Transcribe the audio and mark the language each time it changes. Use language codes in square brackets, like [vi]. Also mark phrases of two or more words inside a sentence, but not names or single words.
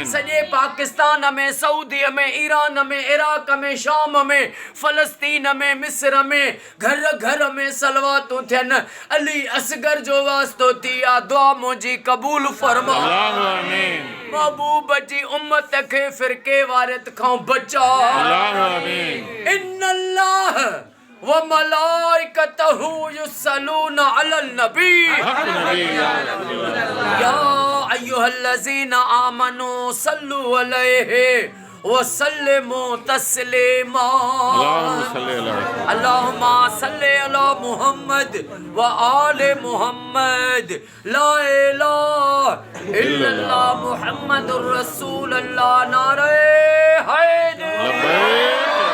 [sd] सॼे पाकिस्तान में सऊदी में ईरान में इराक में शाम में फ़लस्तीन में मिस्र में घर घर में सलवातूं थियनि अली असगर जो वास्तो थी आ दुआ मुंहिंजी कबूल फरमा अल्लाह आमीन। महबूब जी उम्मत खे फिरके वारियत खां बचा अल्लाह आमीन। [ar] إن الله وملائكته يصلون على النبي يا أيها الذين آمنوا صلوا عليه وسلموا تسليما اللهم صل على محمد وآل محمد لا إله إلا الله محمد رسول الله [sd] नारे हैदर